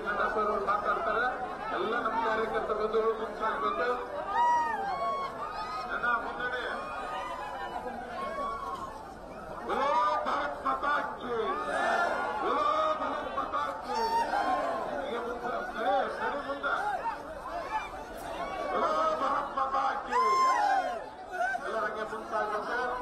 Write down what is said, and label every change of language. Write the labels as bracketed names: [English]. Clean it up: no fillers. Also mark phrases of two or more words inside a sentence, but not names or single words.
[Kannada] ನಡ್ಡಾ ಸರ್ ಅವರು ಮಾತಾಡ್ತಾರೆ. ಎಲ್ಲ ನಮ್ಮ ಕಾರ್ಯಕರ್ತ ಬಂಧುಗಳು ಮುಂದಾಗಬೇಕು. ನನ್ನ ಮುನ್ನಡೆ. [Hindi] बोलो भारत माता की, बोलो भारत माता की. [Kannada] ಹೀಗೆ ಸರಿ ಮುಂದೆ. [Hindi] बोलो भारत माता की. [Kannada] ಎಲ್ಲರ ಹಂಗೆ ಮುಂದಾಗಬೇಕು.